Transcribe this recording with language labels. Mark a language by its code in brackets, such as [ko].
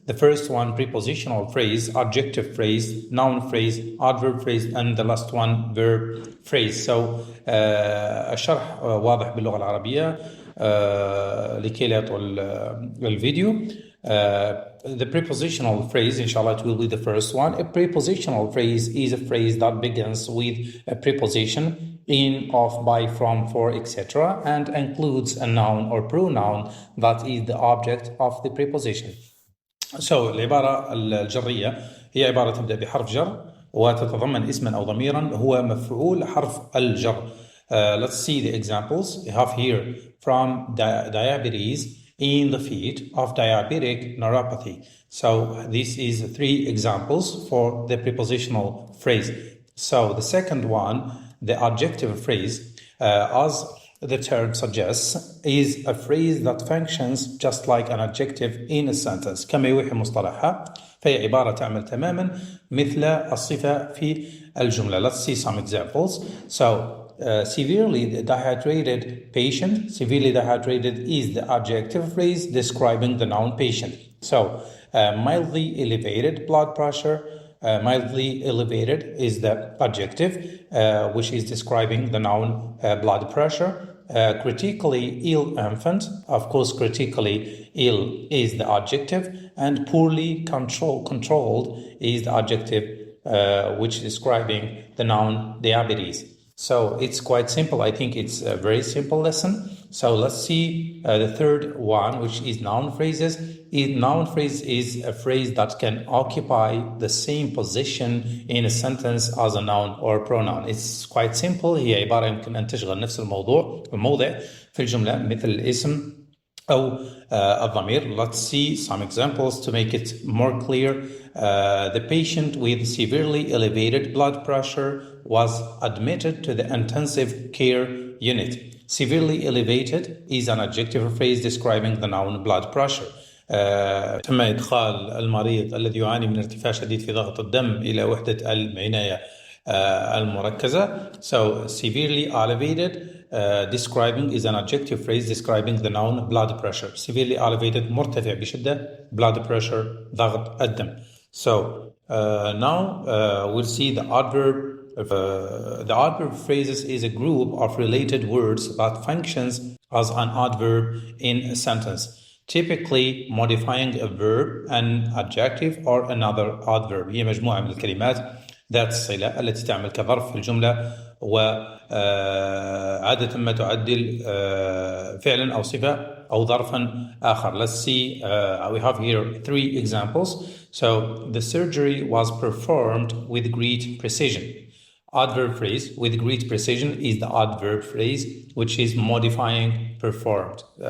[en] The first one, prepositional phrase, adjective phrase, noun phrase, adverb phrase, and the last one, verb phrase. [ar] So الشرح واضح باللغة العربية لكي لا يطول الفيديو. [en] The prepositional phrase, inshallah, it will be the first one. A prepositional phrase is a phrase that begins with a preposition in, of, by, from, for, etc. and includes a noun or pronoun that is the object of the preposition. [ar] So العبارة الجرية هي عبارة تبدأ بحرف جر وتتضمن اسما أو ضميرا هو مفعول حرف الجر. [en] Let's see the examples. We have here from diabetes in the feet of diabetic neuropathy. So this is 3 examples for the prepositional phrase. So the second one, the adjective phrase, as the term suggests, is a phrase that functions just like an adjective in a sentence. [ar] كما يوحي مصطلحها فهي عبارة تعمل تماما مثل الصفة في الجملة. [en] Let's see some examples. So severely dehydrated patient. Severely dehydrated is the adjective phrase describing the noun patient. So mildly elevated blood pressure. Mildly elevated is the adjective, which is describing the noun blood pressure. Critically ill infant, of course, critically ill is the adjective, and poorly controlled is the adjective, which is describing the noun diabetes. So it's quite simple. I think it's a very simple lesson. So let's see the third one, which is noun phrases. Noun phrase is a phrase that can occupy the same position in a sentence as a noun or pronoun. It's quite simple. [ar] هي عبارة يمكن أن تشغل نفس الموضع في الجملة مثل الاسم أو الضمير. [en] Let's see some examples to make it more clear. The patient with severely elevated blood pressure was admitted to the intensive care unit. Severely elevated is an adjective phrase describing the noun blood pressure. [ar] تم إدخال المريض الذي يعاني من ارتفاع شديد في ضغط الدم إلى وحدة العناية المركزة. [en] So severely elevated describing is an adjective phrase describing the noun blood pressure. Severely elevated [ar] مرتفع بشدة, [en] blood pressure [ar] ضغط الدم. [en] So now we'll see the adverb. The adverb phrases is a group of related words that functions as an adverb in a sentence, typically modifying a verb, an adjective, or another adverb. [ar] هي مجموعة من الكلمات ذات الصلة التي تعمل كظرف في الجملة وعادة ما تعدل فعلا أو صفة أو ظرفا آخر. [en] Let's see, we have here 3 examples. So the surgery was performed with great precision. Adverb phrase with great precision is the adverb phrase which is modifying performed.